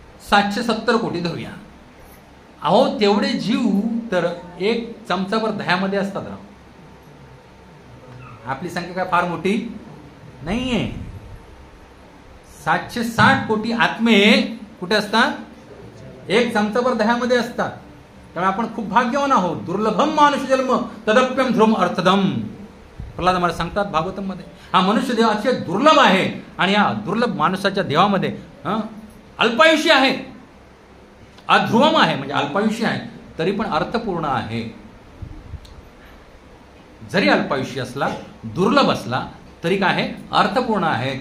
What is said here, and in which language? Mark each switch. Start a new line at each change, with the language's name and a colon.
Marathi: 770 कोटी धरूया. अहो तेवढे जीव तर एक चमचाभर दह्यामध्ये असतात राव. आपली संख्या काय फार मोठी नाहीये. 760 कोटी आत्मे कुठे असतात? एक चमचाभर दह्यामध्ये असतात. त्यामुळे आपण खूप भाग्यवान आहोत.
Sanskrit: दुर्लभम मानुष जन्म तदप्यम ध्रुम अर्थदम.
Marathi: प्रल्हाद महाराज सांगतात भागवतम मध्ये, हा मनुष्य देव अतिशय दुर्लभ आहे आणि या दुर्लभ माणसाच्या देवामध्ये अल्पायुष्य आहे, अध्रुवम आहे म्हणजे अल्पायुष्य आहे, तरी पण अर्थपूर्ण आहे. जरी अल्पायुष्य असला, दुर्लभ असला तरी काय आहे? अर्थपूर्ण आहे.